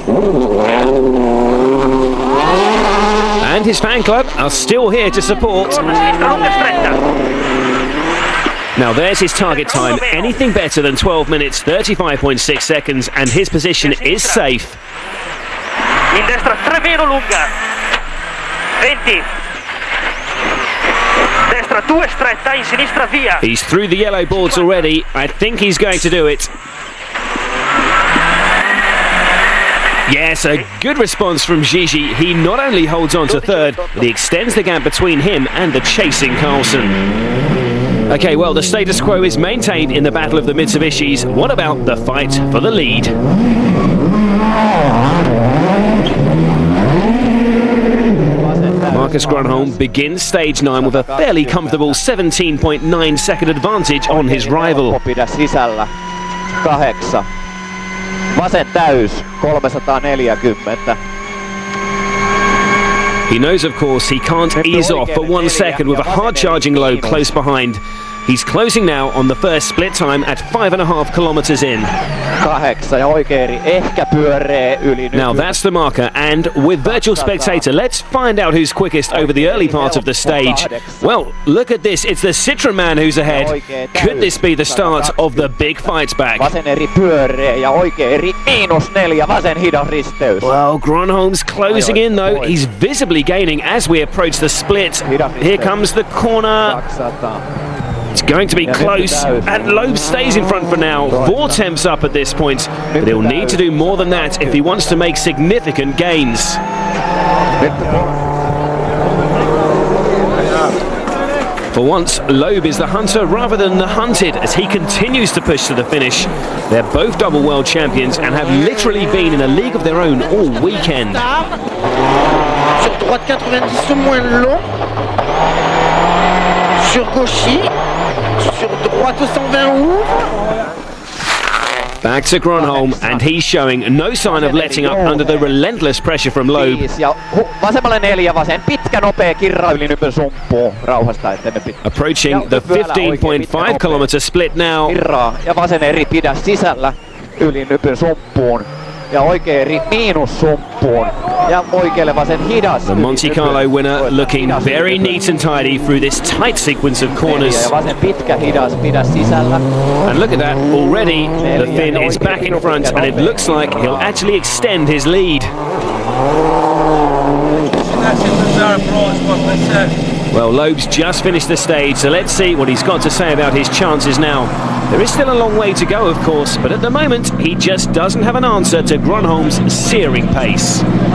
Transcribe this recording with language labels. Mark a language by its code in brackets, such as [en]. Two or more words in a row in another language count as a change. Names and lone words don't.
[en] And his fan club are still here to support. Now there's his target time, anything better than 12 minutes, 35.6 seconds, and his position is safe. [it] In destra 3 meno lunga, 20. Destra 2 stretta, in sinistra via. [en] He's through the yellow boards already. I think he's going to do it. Yes, a good response from Gigi. He not only holds on to third, but he extends the gap between him and the chasing Carlsson. Okay, well, the status quo is maintained in the battle of the Mitsubishis. What about the fight for the lead? Marcus Grönholm begins stage 9 with a fairly comfortable 17.9 second advantage on his rival. [fi] Sisällä 8. Vasen täys 340. [en] He knows, of course, he can't ease off for 1 second with a hard-charging Loeb close behind. He's closing now on the first split time at 5.5 kilometers in. [fi] 8 ja oikeeri ehkä pyöree yli. [en] Now that's the marker, and with virtual spectator, let's find out who's quickest over the early part of the stage. Well, look at this, it's the Citroën man who's ahead. Could this be the start of the big fight back? [fi] Vasen eri pyöree ja oikeeri -4 vasen hidas risteys. [en] Well, Grönholm's closing in though. He's visibly gaining as we approach the split. Here comes the corner. It's going to be close, and Loeb stays in front for now. 4 temps up at this point, but he'll need to do more than that if he wants to make significant gains. For once, Loeb is the hunter rather than the hunted as he continues to push to the finish. They're both double world champions and have literally been in a league of their own all weekend. [fr] Sur droite 90 moins long. Sur gauche. Sur droite 120 ouvre. [en] Back to Grönholm, and he's showing no sign of letting up under the relentless pressure from Loeb. [fi] Vasemmalle 4 vasen, pitkä nopea kirra yli nypyn sumppuun, rauhasta ettei pitää. [en] Approaching the 15.5 kilometer split now. [fi] Kirraa ja vasen eri pidä sisällä yli nypyn sumppuun. Ja oikea eri -sumppuun. Ja oikealle vasen hidas. [en] The Monte Carlo winner looking very neat and tidy through this tight sequence of corners. [fi] Ja vasen pitkä hidas pidä sisällä. [en] And look at that, already the Finn is back in front, and it looks like he'll actually extend his lead. Well, Loeb's just finished the stage, so let's see what he's got to say about his chances now. There is still a long way to go, of course, but at the moment, he just doesn't have an answer to Grönholm's searing pace.